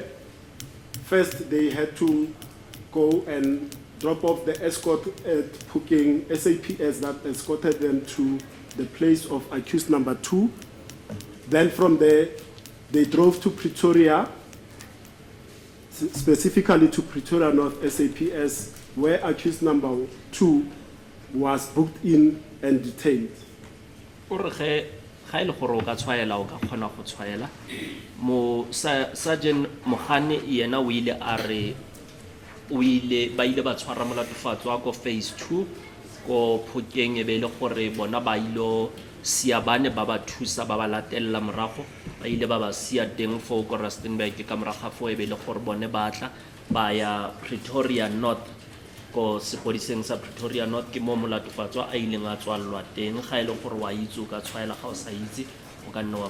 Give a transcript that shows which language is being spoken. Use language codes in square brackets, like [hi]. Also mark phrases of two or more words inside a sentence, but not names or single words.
[en] First, they had to go and drop off the escort at Puking SAPS that escorted them to the place of accused number 2. Then from there, they drove to Pretoria, specifically to Pretoria North SAPS, where accused number 2 was booked in and detained. [tn] Sergeant Mohane yena o ile a re o ile ba ile ba tshwara molatofatso ko phase 2 ko Phokeng e be le gore bona ba ilo siabane ba ba thusa ba ba latella morago ba ile ba ba sia teng fo ko Rustenburg ka moraga fo e be le gore bone ba tla ba ya Pretoria North ko sepodiseng sa Pretoria North ke mo molatofatso a ileng a tswalwa teng ga ile gore wa itse ka tshwaela ga o sa itse o ka nna wa